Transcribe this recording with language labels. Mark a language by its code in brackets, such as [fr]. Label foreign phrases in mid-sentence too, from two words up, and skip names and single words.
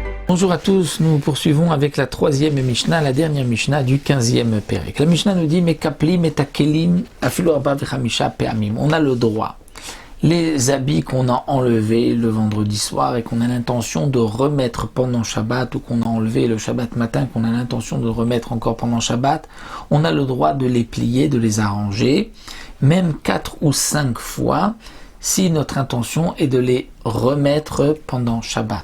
[fr] Bonjour à tous, nous poursuivons avec la troisième Mishnah, la dernière Mishnah du 15e Pérek. La Mishnah nous dit [he] Mekapli metakelim afilu arba vechamisha pe'amim. [fr] On a le droit, les habits qu'on a enlevés le vendredi soir et qu'on a l'intention de remettre pendant Shabbat, ou qu'on a enlevé le Shabbat matin, qu'on a l'intention de remettre encore pendant Shabbat, on a le droit de les plier, de les arranger, même 4 ou 5 fois, si notre intention est de les remettre pendant Shabbat.